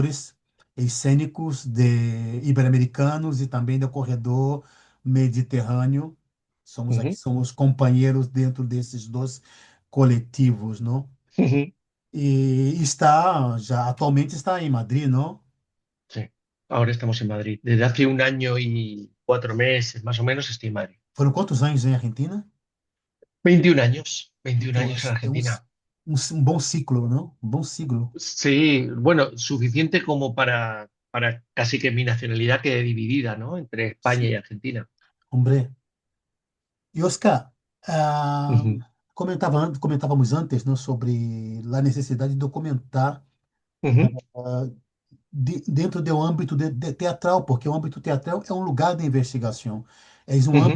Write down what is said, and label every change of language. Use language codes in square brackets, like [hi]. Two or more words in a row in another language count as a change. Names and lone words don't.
[pt] criadores cênicos de ibero-americanos e também do corredor mediterrâneo. Somos aqui, ujú, somos companheiros dentro desses dois coletivos, não? ujú. E já atualmente está em Madrid, não? [es] Sí, ahora estamos en Madrid. Desde hace un año y 4 meses, más o menos, estoy en Madrid. [pt] Foram quantos anos em Argentina? [es] 21 años, 21 [pt] Então, [es] años en é Argentina. [pt] um bom ciclo, não? Um bom siglo. [es] Sí, bueno, suficiente como para casi que mi nacionalidad quede dividida, ¿no? Entre España y [pt] Sim. [es] Argentina. Hombre. [pt] E Oscar, ah, Ujú, comentávamos antes, né, sobre a necessidade de documentar ujú, dentro do âmbito de teatral, porque o âmbito teatral é um lugar de investigação, é um ujú,